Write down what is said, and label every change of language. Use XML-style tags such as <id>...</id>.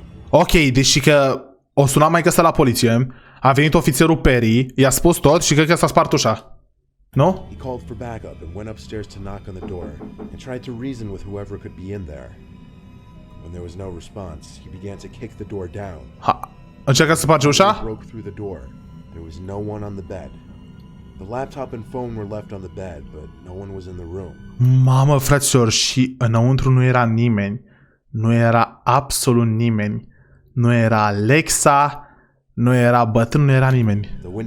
<ro>Ok, deci că o suna maică sa la poliție, a venit ofițerul Perry, i-a spus tot și cred că s-a spart ușa. Nu?</ro> <en>He called for backup and went upstairs to knock on the door and tried to reason with whoever could be in there. When there was no response, he began to kick the door down.</en> <ro>Încerca să sparge ușa?</ro> <en>Broke through the door. There was no one on the bed. The laptop and phone were left on the bed, but no one was in the room.</en> <ro>Mamă, fraților, și înăuntru nu era nimeni. Nu era absolut nimeni. Nu era Alexa, nu era bătrân, nu era nimeni.</ro>